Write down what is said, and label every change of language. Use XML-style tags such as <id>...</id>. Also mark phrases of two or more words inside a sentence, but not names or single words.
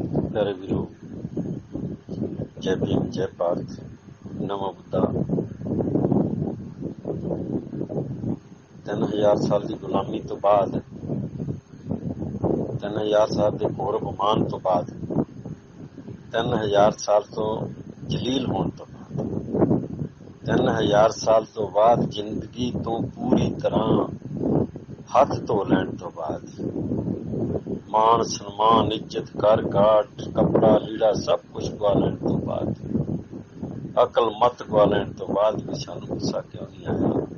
<hi>प्यारे वीरो, जय भीम, जय भारत, नमो बुद्धा।</hi> <pa>3000 ਸਾਲ ਦੀ ਗੁਲਾਮੀ ਤੋਂ ਬਾਅਦ, 3000 ਸਾਲ ਦੇ ਘੋਰ ਅਪਮਾਨ ਤੋਂ ਬਾਅਦ, 3000 ਸਾਲ ਤੋਂ ਜਲੀਲ ਹੋਣ ਤੋਂ ਬਾਅਦ, 3000 ਸਾਲ ਤੋਂ ਬਾਅਦ ਜ਼ਿੰਦਗੀ ਤੋਂ ਪੂਰੀ ਤਰ੍ਹਾਂ ਹੱਥ ਧੋ ਲੈਣ ਤੋਂ ਬਾਅਦ, ਮਾਣ ਸਨਮਾਨ ਇੱਜ਼ਤ ਘਰ ਘਾਟ ਕੱਪੜਾ ਲੀੜਾ ਸਭ ਕੁਝ ਗਵਾ ਲੈਣ ਤੋਂ ਬਾਅਦ, ਅਕਲ ਮਤ ਗਵਾ ਲੈਣ ਤੋਂ ਬਾਅਦ ਵੀ ਸਾਨੂੰ ਗੁੱਸਾ ਕਿਉਂ ਨਹੀਂ ਆਇਆ?</pa>